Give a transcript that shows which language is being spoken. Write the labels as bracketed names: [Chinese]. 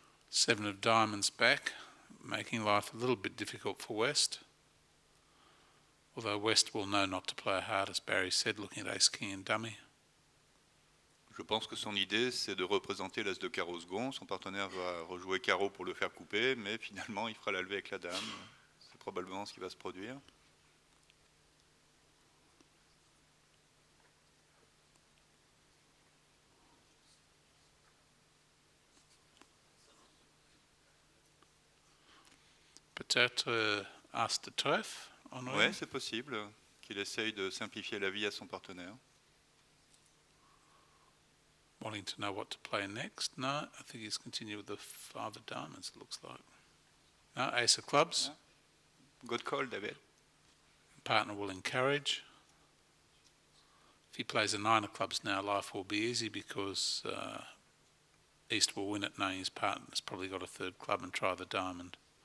[English] Seven of diamonds back, making life a little bit difficult for West. Although West will know not to play hard, as Barry said, looking at ace, king and dummy. [French] Je pense que son idée, c'est de représenter l'as de carreau second. Son partenaire va rejouer carreau pour le faire couper, mais finalement, il fera la levée avec la dame. C'est probablement ce qui va se produire. Peut-être as de trèfle, Oui, c'est possible qu'il essaye de simplifier la vie à son partenaire. [English] Wanting to know what to play next. No, I think he's continued with the 5 of diamonds, it looks like. No, ace of clubs. Good call, David. Partner will encourage. If he plays a 9 of clubs now, life will be easy because East will win it knowing his partner's probably got a 3rd club and try the diamond.